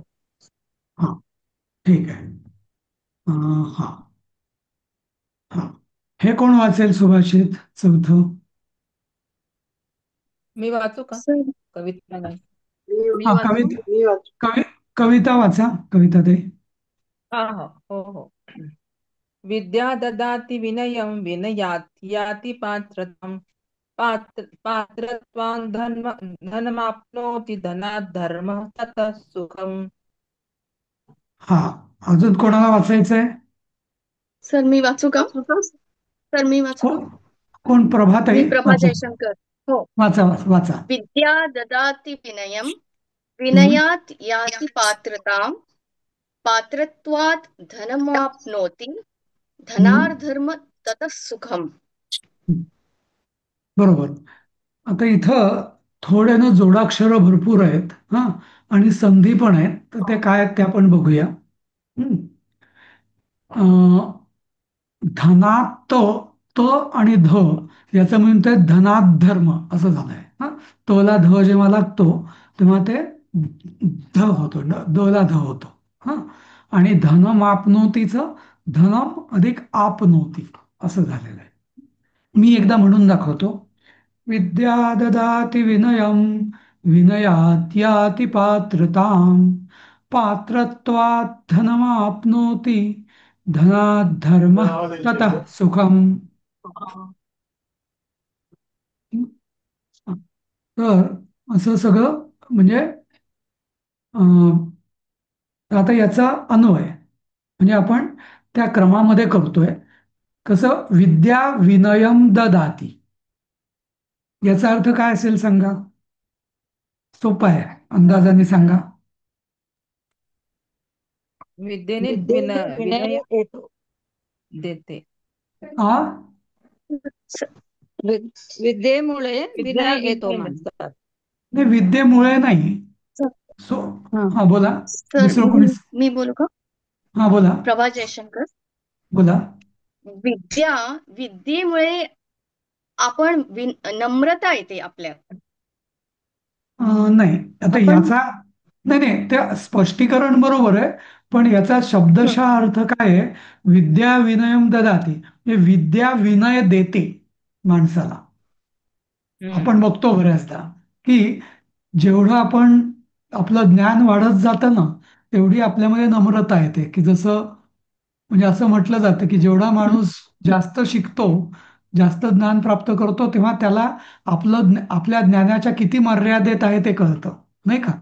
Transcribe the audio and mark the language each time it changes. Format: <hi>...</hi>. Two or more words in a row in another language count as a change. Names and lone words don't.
<mr>हा, ठीक आहे. हा. हा. हे कोण वाचेल सुभाषित चौथं? मी वाचू का? सर कविता नाही. मी हा, वाचू. कविता वाचा, कविता ते. हा हा. हो हो.</mr> <sa>विद्या ददाति विनयं विनयात् याति पात्रतां पात्रत्वान् धनमाप्नोति धनात् धर्मः ततः सुखम्.</sa> <mr>हा, अजून कोणाला वाचायचंय? सर मी वाचू का? सर मी वाचू का? कोण? कोण? मी प्रभाताई प्रभा वाचा. जयशंकर. हो. वाचा वाचा वाचा.</mr> <sa>विद्या ददाति विनयं हम्म, विनयात् याति पात्रतां पात्रत्वात् धनमाप्नोति हम्म, धनार्धर्म ततः सुखम.</sa> <mr>बरोबर. आता इथं थोडे ना जोडाक्षरं भरपूर आहेत, हा, आणि संधी पण आहेत, तर ते काय आहेत ते आपण बघूया. हम्म. अं, धनात त आणि ध याचं म्हणतोय</mr> <sa>धनात धर्म</sa> <mr>असं झालंय. हा, तला ध जेव्हा लागतो तेव्हा ते ध होतो, द ला ध होतो. हा, आणि धन मापनोतीचं धनम अधिक आपनोती असं झालेलं आहे. मी एकदा म्हणून दाखवतो. विद्या ददाति विनयं विनयात् याति पात्रतां पात्रत्वात् धनमाप्नोति धनात् धर्मः ततः सुखम्. तर असं सगळं म्हणजे अं, आता याचा अन्वय म्हणजे आपण त्या क्रमामध्ये करतोय. कसं?</mr> <sa>विद्या विनयम ददाती,</sa> <mr>याचा अर्थ काय असेल सांगा? सोपा आहे, अंदाजाने सांगा. विद्येने विद्येने विनय विनय येतो. देते. आ स- विद्येमुळे विद्या विनय येतो विनय माणसात. देतात. नाही, विद्येमुळे नाही. सर सो हा. हा, बोला. सर दुसरं कोणी? मी बोलू का? हा बोला. प्रभा जयशंकर. बोला. विद्या विद्येमुळे नम्रता येते आपल्यात. नाही, आता आपण याचा नाही नाही ते स्पष्टीकरण बरोबर आहे. पण याचा हं, शब्दशः अर्थ काय आहे?</mr> <sa>विद्या विनयम ददाती,</sa> <mr>म्हणजे विद्या विनय देते माणसाला. आपण हम्म. बघतो बऱ्याचदा की जेवढं आपण आपलं ज्ञान वाढत जातं ना, तेवढी आपल्यामध्ये नम्रता येते. की जसं म्हणजे असं म्हटलं जातं की जेवढा हं. माणूस जास्त शिकतो, जास्त ज्ञान प्राप्त करतो, तेव्हा त्याला आपल्या ज्ञानाच्या किती मर्यादेत आहे ते कळतं, नाही का?</mr>